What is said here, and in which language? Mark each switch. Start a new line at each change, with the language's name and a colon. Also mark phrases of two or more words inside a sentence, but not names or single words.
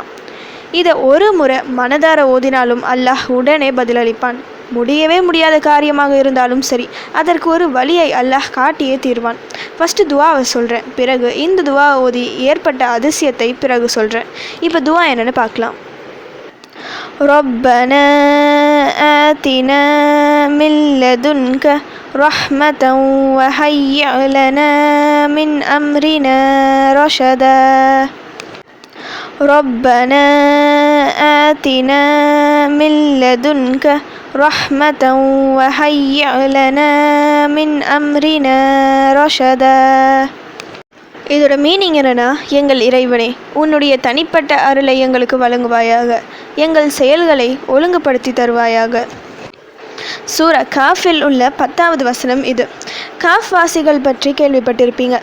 Tamil: இதை ஒரு முறை மனதார ஓதினாலும் அல்லாஹ் உடனே பதிலளிப்பான். முடியவே முடியாத காரியமாக இருந்தாலும் சரி, அதற்கு ஒரு வழியை அல்லாஹ் காட்டியே தீர்வான். ஃபஸ்ட்டு துவாவை சொல்கிறேன், பிறகு இந்த துவா ஓதி ஏற்பட்ட அதிசயத்தை பிறகு சொல்கிறேன். இப்போ துவா என்னென்னு பார்க்கலாம்.
Arabic: ربنا آتنا من لدنك رحمة وهيئ لنا من أمرنا رشدا ربنا آتنا من لدنك رحمة وهيئ لنا من أمرنا رشدا.
Tamil: இதோட மீனிங் என்னென்னா, எங்கள் இறைவனே, உன்னுடைய தனிப்பட்ட அருளை எங்களுக்கு வழங்குவாயாக, எங்கள் செயல்களை ஒழுங்குபடுத்தி தருவாயாக. சூரா காஃபில் உள்ள 10வது வசனம் இது. காஃப் வாசிகள் பற்றி கேள்விப்பட்டிருப்பீங்க.